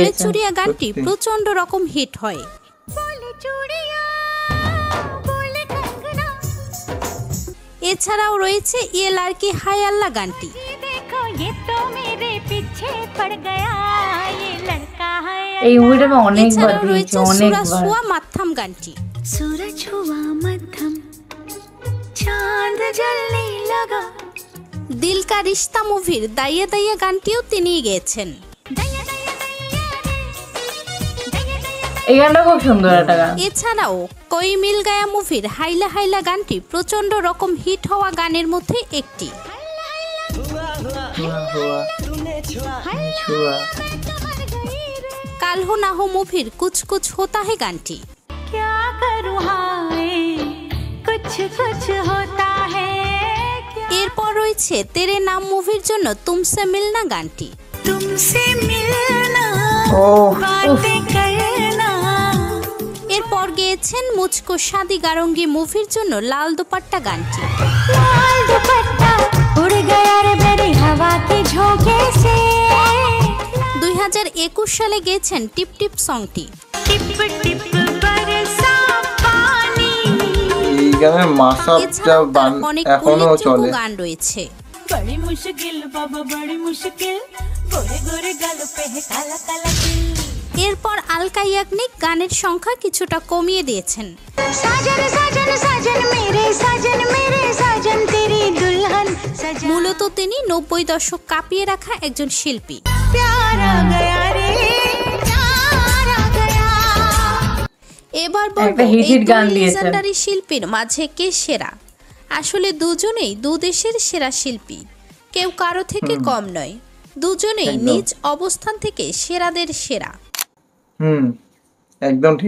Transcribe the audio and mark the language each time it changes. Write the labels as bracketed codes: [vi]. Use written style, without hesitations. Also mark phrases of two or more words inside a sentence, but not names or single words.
[bn] বলে চুড়িয়া গানটি প্রচন্ড রকম হিট হয়। এছাড়াও রয়েছে ইয়ে লাড়কি হায় আল্লাহ গানটি। এই মুভিটা আমি অনেকবার দেখেছি, অনেকবার। সুরজ হুয়া মাধ্যম গানটি। [hi] सूरज हुआ मध्यम चांद जलने लगा। [bn] দিল কা রিশতা মুভির দাইয়া দাইয়া গানটিও তিনি গেয়েছেন। এই গানটা খুব সুন্দর একটা গান। এছাড়াও কই মিল গায়া মুভির হাইলা হাইলা গানটি প্রচন্ড রকম হিট হওয়া গানের মধ্যে একটি। কাল হো না হো মুভির কুছ কুছ হোতা হে গানটি। এরপর রয়েছে গেয়েছে তেরে নাম মুভির জন্য তুমসে মিলনা গানটি। [hi] तुमसे मिलना ও बातें करना [bn] এরপর গেয়েছেন মুঝকো শাদি গারঙ্গি মুভির জন্য লাল দুপাট্টা গানটি। [hi] लाल दुपट्टा उड़ गया रे मेरी हवा के झोंके से [bn] 2021 সালে গেয়েছেন টিপ টিপ সংটি। [hi] टिप टिप बरसा पानी [bn] এই গানের মাসাপটা এছাড়াও তার অনেক এখনো উল্লেখযোগ্য চলে। গান রয়েছে। [hi] बड़ी मुश्किल बाबा बड़ी मुश्किल गोरे गोरे गाल पे है काला काला तिल [bn] এরপর আলকা ইয়াগনিক গানের সংখ্যা কিছুটা কমিয়ে দিয়েছেন। [hi] साजन साजन साजन मेरे साजन तेरी दुल्हन सजा [bn] মূলত তিনি 90 দশক কাঁপিয়ে রাখা একজন শিল্পী। [hi] प्यारा गया रे प्यारा गया [bn] এবার একটা বলবো হিট এই হিট গান দুই দিয়েছেন। legendary শিল্পীর মাঝে কে সেরা। আসলে দুজনেই দু দেশের সেরা শিল্পী, কেউ কারো থেকে কম নয়। দুজনেই একদম। নিজ অবস্থান থেকে সেরাদের সেরা। একদম ঠিক,